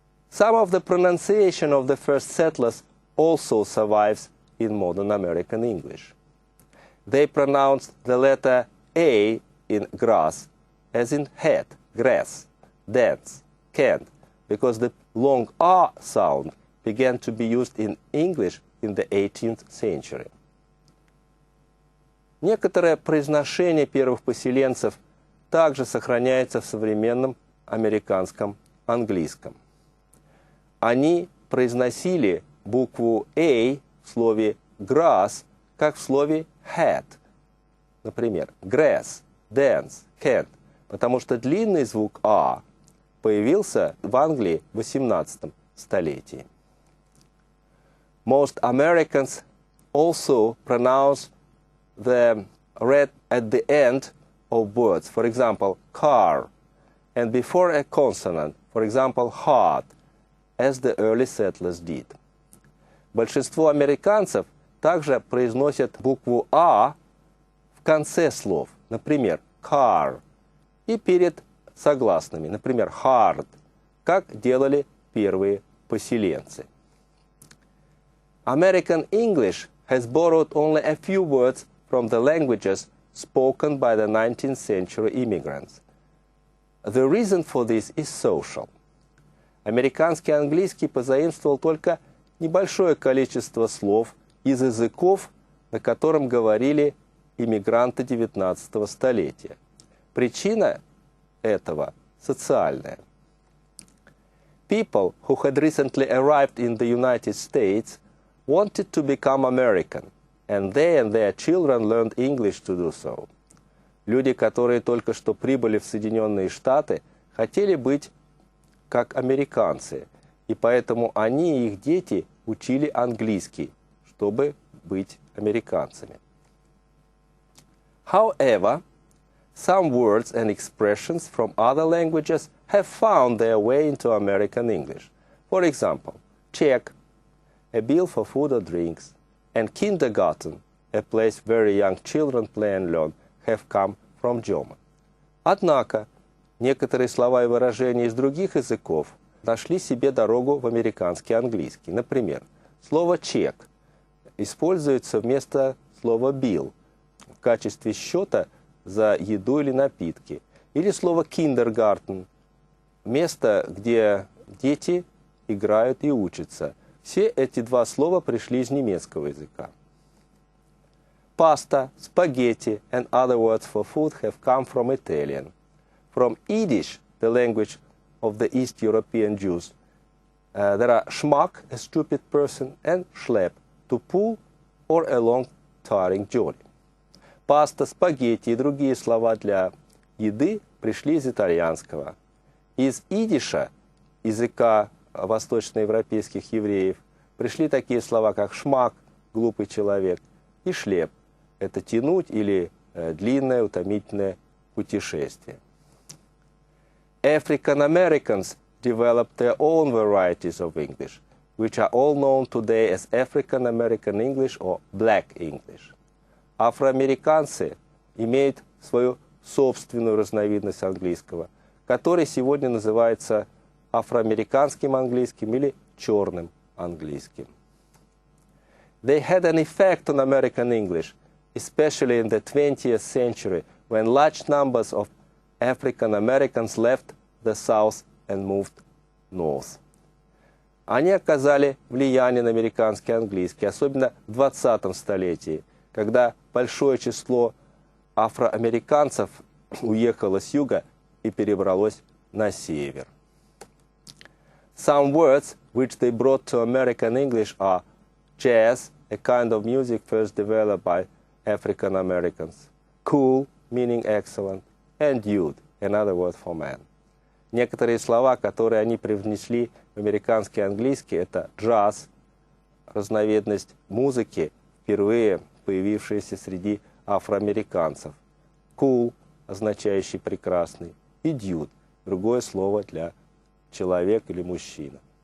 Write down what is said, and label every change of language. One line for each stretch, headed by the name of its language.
English: Some of the pronunciation of the first settlers also survives in modern American English. They pronounced the letter A in grass as in hat, grass, dance, can't, because the long R sound began to be used in English in the 18th century.
Russian: Некоторое произношение первых поселенцев также сохраняется в современном американском английском. Они произносили букву A в слове grass, как в слове hat. Например, grass, dance, can't, потому что длинный звук A появился в Англии в 18 столетии.
English: Most Americans also pronounce the red at the end of words, for example, car, and before a consonant, for example, heart, as the early settlers did.
Russian: Большинство американцев также произносят букву А в конце слов, например, car, и перед согласными, например, hard, как делали первые поселенцы.
English: American English has borrowed only a few words from the languages spoken by the 19th century immigrants. The reason for this is social.
Russian: Американский английский позаимствовал только небольшое количество слов из языков, на котором говорили иммигранты 19 столетия. Причина этого социальная.
English: People who had recently arrived in the United States wanted to become American, and they and their children learned English to do so.
Russian: Люди, которые только что прибыли в Соединенные Штаты, хотели быть как американцы, и поэтому они и их дети учили английский, чтобы быть американцами.
English: However, some words and expressions from other languages have found their way into American English. For example, check, a bill for food or drinks, and kindergarten, a place where young children play and learn, have come from German.
Russian: Однако, некоторые слова и выражения из других языков нашли себе дорогу в американский английский. Например, слово «чек» используется вместо слова «bill» в качестве счета за еду или напитки. Или слово «kindergarten» – место, где дети играют и учатся. Все эти два слова пришли из немецкого языка.
English: Pasta, spaghetti, and other words for food have come from Italian. From Yiddish, the language of the East European Jews, there are schmuck, a stupid person, and schlepp, to pull or a long, tiring journey.
Russian: Паста, спагетти и другие слова для еды пришли из итальянского. Из идиша, языка восточноевропейских евреев, пришли такие слова, как шмак, глупый человек, и шлеп, это тянуть или длинное, утомительное путешествие.
English: African Americans developed their own varieties of English, which are all known today as African American English or Black English.
Russian: Афроамериканцы имеют свою собственную разновидность английского, который сегодня называется афроамериканским английским или черным английским.
English: They had an effect on American English, especially in the 20th century, when large numbers of African Americans left the South and moved north.
Russian: Они оказали влияние на американский английский, особенно в 20 столетии, когда большое число афроамериканцев уехало с юга и перебралось на север.
English: Some words which they brought to American English are jazz, a kind of music first developed by African Americans, cool, meaning excellent, and dude, another word for man.
Russian: Некоторые слова, которые они привнесли в американский английский, это джаз, разновидность музыки, впервые появившаяся среди афроамериканцев, cool, означающий прекрасный, и dude, другое слово для человек или мужчина.